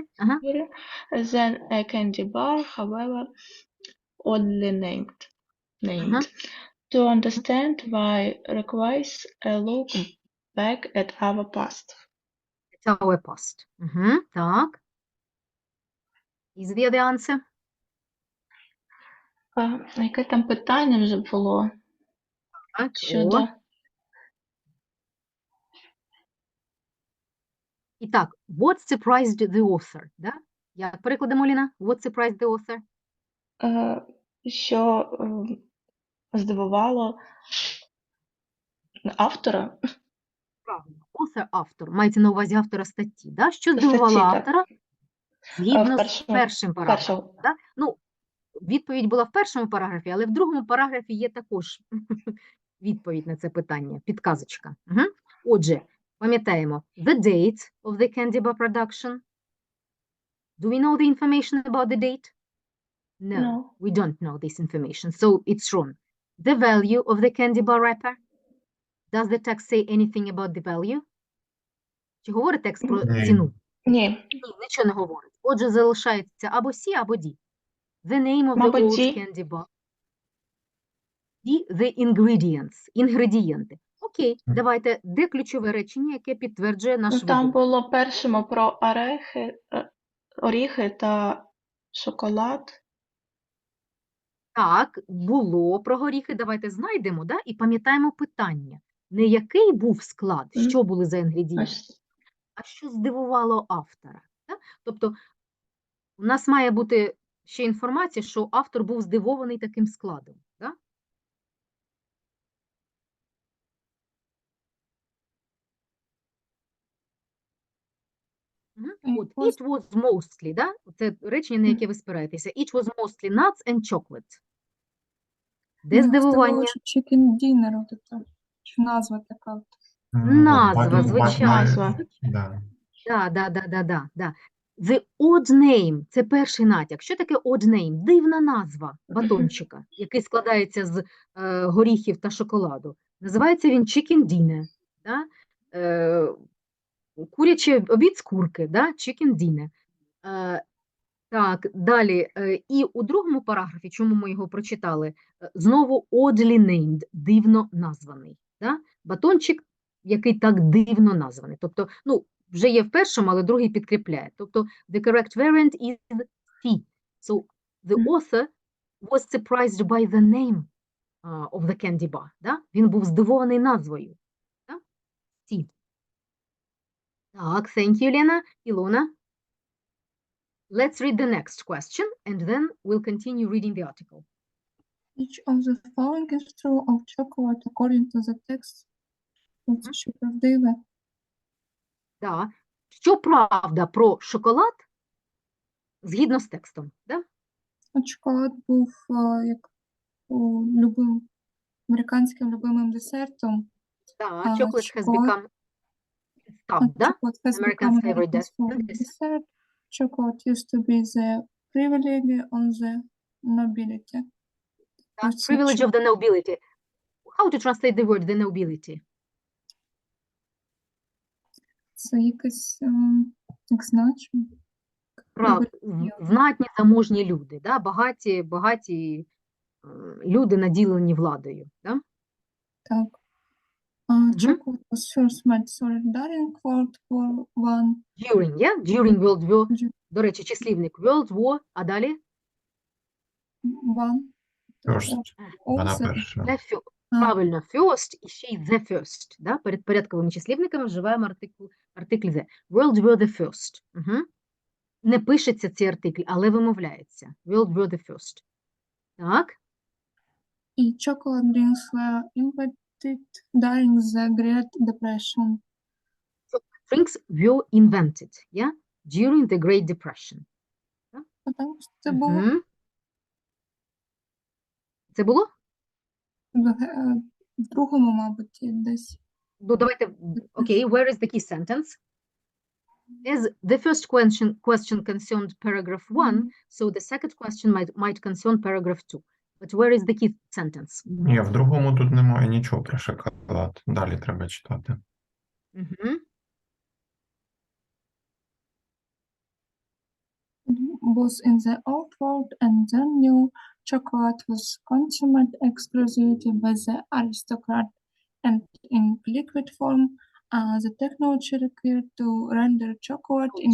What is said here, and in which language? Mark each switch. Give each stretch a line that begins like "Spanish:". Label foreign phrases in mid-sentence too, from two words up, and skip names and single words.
English: than a candy bar, however oddly named. To understand why requires a look back at our past. Так. Is there the answer?
Ukrainian: Яке там питання вже було? Щодо... І так,
English: what surprised the author?
Ukrainian: Да? Як перекладемо, Ліна?
English: What surprised the author?
Ukrainian: Що здивувало автора? Правильно, автор. Мається на увазі автора статті. Да? Що здивувало автора? Згідно з першим параграфом. Да? Ну, відповідь була в першому параграфі, але в другому параграфі є також відповідь на це питання, підказочка. Отже, пам'ятаємо,
English: the date of the candy bar production. Do we know the information about the date? No, we don't know this information, so it's wrong. The value of the candy bar wrapper. Does the text say anything about the value?
Ukrainian: Чи говорить текст про ціну? Ні. Нічого не говорить. Отже, залишається або C, або D.
English: The name of the old candy bar. D, the ingredients.
Ukrainian: Інгредієнти. Окей, давайте, де ключове речення, яке підтверджує наш вибір? Там було першому про оріхи та шоколад. Так, було про горіхи, давайте знайдемо, да? І пам'ятаємо питання. Не який був склад, що були за інгредієнти, а що здивувало автора. Да? Тобто, у нас має бути ще інформація, що автор був здивований таким складом. Да? От,
English: it was mostly,
Ukrainian: да? Це речення, на яке ви спираєтеся.
English: It was mostly nuts and chocolate.
Ukrainian: Де здивування? Chicken dinner, чи назва така. Назва, звичайно. Да.
English: The odd name –
Ukrainian: це перший натяк. Що таке
English: odd name?
Ukrainian: Дивна назва батончика, який складається з горіхів та шоколаду. Називається він chicken dinner. Да? Курячий обід з курки, да? Chicken dinner. Так, далі. І у другому параграфі, чому ми його прочитали, знову
English: oddly named,
Ukrainian: дивно названий. Да? Батончик, який так дивно названий. Тобто, ну, вже є в першому, але другий підкріпляє. Тобто,
English: the correct variant is C. So, the author was surprised by the name of the candy bar.
Ukrainian: Да? Він був здивований назвою. Да? C. Так,
English: thank you,
Ukrainian: Лена. Ілона?
English: Let's read the next question, and then we'll continue reading the article. Each of the following is true of chocolate according to the text.
Ukrainian: Це що правдиве. Да. Що правда про шоколад згідно з текстом? Да? Шоколад був як американським любимим десертом. Да,
English: chocolate has become Chocolate has American's become favorite American's dessert. Chocolate used to be the privilege on the nobility. Privilege of the nobility. How to translate the word the nobility?
Ukrainian: Це якесь, як значення. Знатні, заможні люди, да? багаті люди, наділені владою. Да? Так.
English: Chocolate was first made during World War I. During World War.
Ukrainian: До речі, числівник World War, а далі?
English: One. First.
Ukrainian: Вона перша. Правильно, first і ще й
English: the first.
Ukrainian: Да? Перед порядковими числівниками вживаємо артикль the.
English: World War the first.
Ukrainian: Не пишеться цей артикль, але вимовляється.
English: World War the first.
Ukrainian: Так.
English: І chocolate drinks were invented during the Great Depression. Drinks were invented, yeah? During the Great Depression.
Ukrainian: Це було Це було? в другому, мабуть, десь. Ну, давайте, окей,
English: where is the key sentence? As the first question concerned paragraph 1, so the second question might concern paragraph 2. But where is the key sentence?
Ukrainian: Ні, в другому тут немає нічого про шоколад. Далі треба читати.
English: Both in the old world and the new, chocolate was consumed exclusively by the aristocrat, and in liquid form, the technology required to render chocolate